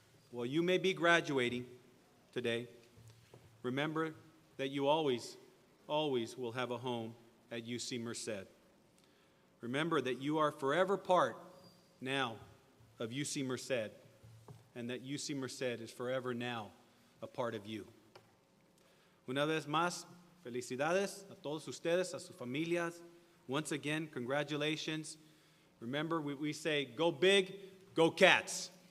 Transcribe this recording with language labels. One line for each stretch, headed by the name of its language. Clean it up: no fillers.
English: While you may be graduating today, remember that you always will have a home at UC Merced. Remember that you are forever part now of UC Merced, and that UC Merced is forever now a part of you.
Spanish: Una vez más, felicidades a todos ustedes, a sus familias.
English: Once again, congratulations. Remember, we say, go big, go Cats.